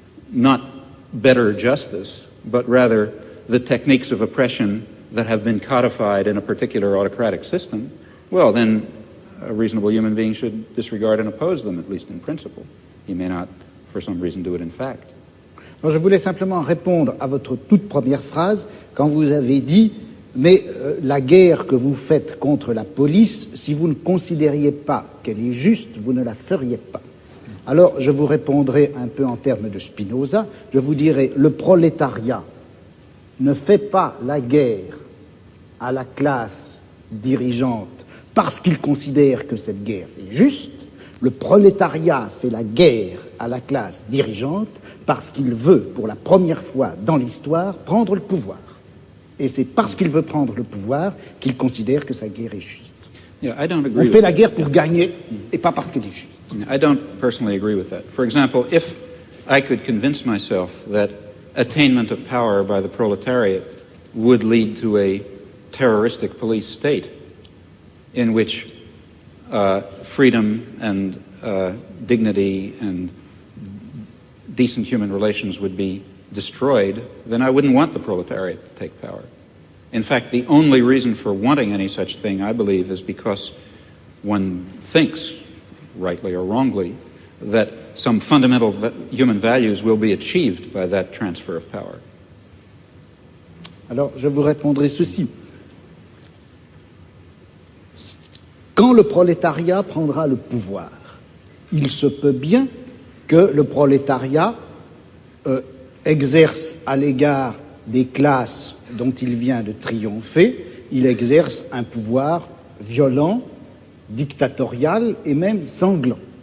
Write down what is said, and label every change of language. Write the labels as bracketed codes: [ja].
[en] not better justice, but rather the techniques of oppression that have been codified in a particular autocratic system, well, then a reasonable human being should disregard and oppose them, at least in principle. He may not, for some reason, do it in fact. [fr] Alors, je voulais simplement répondre à votre toute première phrase quand vous avez dit mais la guerre que vous faites contre la police, si vous ne considériez pas qu'elle est juste, vous ne la feriez pas. Alors, je vous répondrai un peu en termes de Spinoza, je vous dirai, le prolétariat ne fait pas la guerre à la classe dirigeante parce qu'il considère que cette guerre est juste, le prolétariat fait la guerre à la classe dirigeante parce qu'il veut, pour la première fois dans l'histoire, prendre le pouvoir. Et c'est parce qu'il veut prendre le pouvoir qu'il considère que sa guerre est juste. [en] Yeah, I don't agree. [fr] On fait la guerre pour gagner et pas parce qu'elle est juste. [en] I don't personally agree with that. For example, if I could convince myself that attainment of power by the proletariat would lead to a terroristic police state in which freedom and dignity and decent human relations would be destroyed, then I wouldn't want the proletariat to take power. In fact, the only reason for wanting any such thing, I believe, is because one thinks, rightly or wrongly, that some fundamental human values will be achieved by that transfer of power. [fr] Alors, je vous répondrai ceci. Quand le prolétariat prendra le pouvoir, il se peut bien que le prolétariat exerce à l'égard des classes dont il vient de triompher, il exerce un pouvoir violent, dictatorial et même sanglant.